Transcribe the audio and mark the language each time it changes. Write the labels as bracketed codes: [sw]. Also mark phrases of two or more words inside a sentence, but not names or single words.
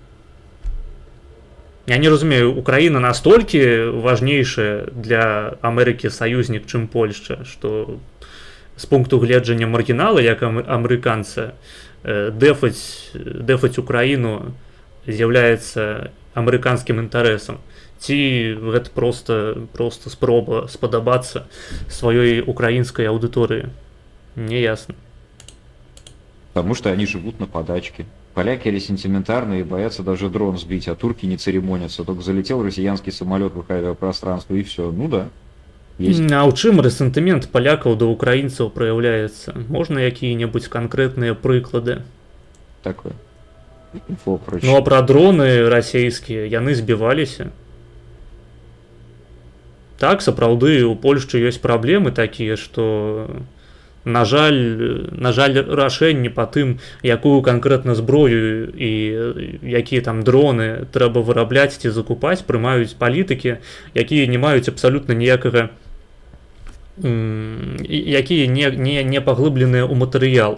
[be] Я не разумею, Украіна настолькі важнейшая для Амерыкі саюзнік, чым Польшча, што з пункту гледжання маргінала, як амерыканца, дэфаць Украіну з'яўляецца амерыканскім інтарэсам. Ці гэта просто спроба спадабацца сваёй украінскай аўдыторыі? Не ясна. [ru] Потому что они живут на подачке. Поляки или сентиментарные и боятся даже дрон сбить, а турки не церемонятся. Только залетел россиянский самолет в авиапространство и все. Ну да. Есть. [be] А ў чым рэсентымент палякаў да украінцаў праяўляецца? Можна якія-небудзь канкрэтныя прыклады? [ru] Такое. Инфо прочее. [be] Ну а пра дроны расійскія, яны збіваліся. Так, сапраўды, у Польшчы ёсць праблемы такія, што, на жаль, рашэнні па тым, якую канкрэтна зброю і якія там дроны трэба вырабляць ці закупаць, прымаюць палітыкі, якія не маюць абсалютна ніякага, якія не паглыбленыя ў матэрыял.